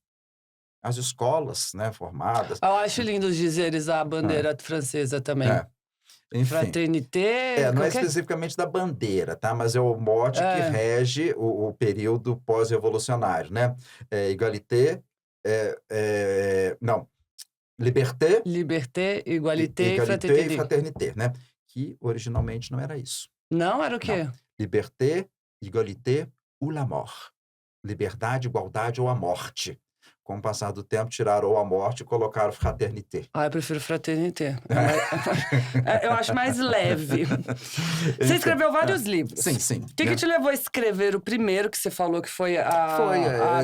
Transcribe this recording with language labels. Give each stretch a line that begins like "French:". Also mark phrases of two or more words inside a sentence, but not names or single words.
Portuguese: As escolas, né, formadas... Eu acho lindo os dizeres da bandeira francesa também. Enfim,
French: Fraternité,
Portuguese: não é especificamente da bandeira, tá? Mas é o mote que rege o período pós-revolucionário, né?
French: Égalité, não, liberté, igualité e égalité e fraternité. fraternité,
Portuguese: né? Que originalmente não era isso. Não? Era o quê? Não.
French: Liberté, égalité ou la mort.
Portuguese: Liberdade, igualdade ou a morte. Com o passar do tempo, tiraram a morte e colocaram fraternité. Eu prefiro fraternité. Eu acho mais leve. Você escreveu vários livros. Sim, sim. O que te levou a escrever o primeiro que você falou que foi a